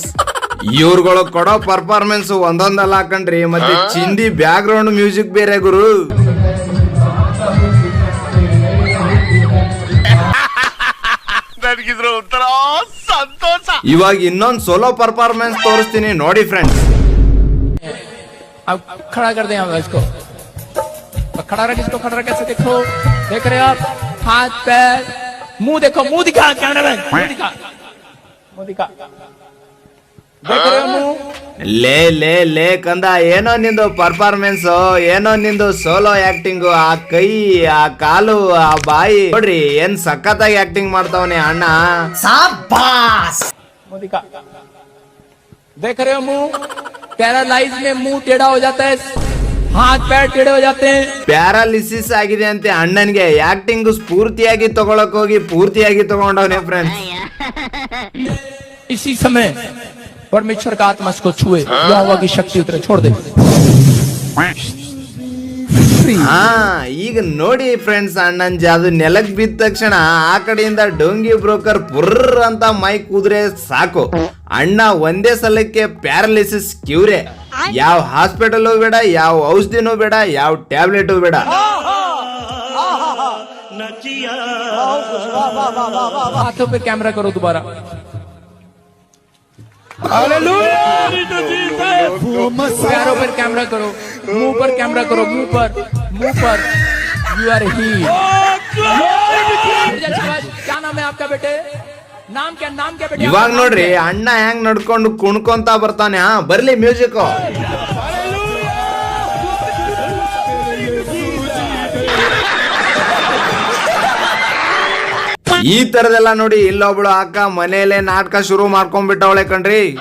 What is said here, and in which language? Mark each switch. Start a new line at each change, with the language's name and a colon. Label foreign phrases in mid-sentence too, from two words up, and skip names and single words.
Kannada: ಇವ್ರುಗಳು ಕೊಡೋ ಪರ್ಫಾರ್ಮೆನ್ಸ್ ಒಂದೊಂದಲ್ಲ ಹಾಕಂಡ್ರಿ, ಮತ್ತೆ ಚಿಂದಿ
English: background music
Kannada: ಬೇರೆ ಗುರು. ಇವಾಗ ಇನ್ನೊಂದು
English: solo performance
Kannada: ತೋರಿಸ್ತೀನಿ ನೋಡಿ ಫ್ರೆಂಡ್ಸ್.
Hindi: खड़ा कर दे इसको, खड़ा रख इसको, खड़ा रख, कैसे देखो, देख रहे आप, हाथ पैर मुंह देखो, मुंह दिखा, कैमरा मैन मुंह दिखा, देख रहे हो मुंह.
Kannada: ಲೇ ಕಂದ, ಏನೋ ನಿಂದು ಪರ್ಫಾರ್ಮೆನ್ಸ್, ಏನೋ ನಿಂದು
English: solo acting.
Kannada: ಆ ಕೈ, ಆ ಕಾಲು, ಆ ಬಾಯಿ ನೋಡ್ರಿ ಏನ್ ಸಖತ್ತಾಗಿ ಆಕ್ಟಿಂಗ್ ಮಾಡ್ತಾವನೆ ಅಣ್ಣ.
Hindi: मुंह दिखा, देख रहे हो मुंह, पैरालाइज में मुंह टेढ़ा हो जाता है, हाथ पैर टेढ़े हो जाते हैं.
Kannada: ಪ್ಯಾರಾಲಿಸಿಸ್ ಆಗಿದೆ ಅಂತೆ ಅಣ್ಣನ್ಗೆ. ಆಕ್ಟಿಂಗ್ ಸ್ಫೂರ್ತಿಯಾಗಿ ತಗೊಳಕ್ ಹೋಗಿ ಪೂರ್ತಿಯಾಗಿ ತಗೊಂಡವನೇ ಫ್ರೆಂಡ್ಸ್.
Hindi: इसी समय परमेश्वर का आत्मा इसको छुए, यहोवा की शक्ति उतरे, छोड़ दे.
Kannada: ಹಾ, ಈಗ ನೋಡಿ ಫ್ರೆಂಡ್ಸ್, ಅಣ್ಣನ್ ಜಾದು ನೆಲಕ್ ಬಿದ್ದ ತಕ್ಷಣ ಆ ಕಡೆಯಿಂದ ಡೋಂಗಿ ಬ್ರೋಕರ್ ಪುರ್ರ್ ಅಂತ ಮೈಕ್ ಕೂದ್ರೆ ಸಾಕು, ಅಣ್ಣ ಒಂದೇ ಸಲಕ್ಕೆ
English: paralysis cure.
Kannada: ಯಾವ ಹಾಸ್ಪಿಟಲ್ ಬೇಡ, ಯಾವ ಔಷಧಿನೂ ಬೇಡ, ಯಾವ ಟ್ಯಾಬ್ಲೆಟ್ ಬೇಡ.
Hindi: हाथों पे कैमरा करो दोबारा. पैरों पर कैमरा करो, मुंह पर कैमरा करो, मुंह पर.
English: you are he.
Hindi: क्या नाम है आपका बेटे? नाम क्या बेटे?
Kannada: ಇವಾಗ ನೋಡ್ರಿ ಅಣ್ಣ ಹೆಂಗ್ ನಡ್ಕೊಂಡು ಕುಣ್ಕೊಂತ ಬರ್ತಾನೆ. ಹಾ, ಬರ್ಲಿ ಮ್ಯೂಸಿಕ್. ಈ ತರದೆಲ್ಲ ನೋಡಿ, ಇಲ್ಲೊಬ್ಳು ಅಕ್ಕ ಮನೆಯಲ್ಲೇ ನಾಟಕ ಶುರು ಮಾಡ್ಕೊಂಡ್ಬಿಟ್ಟವಳೆ ಕಣ್ರಿ.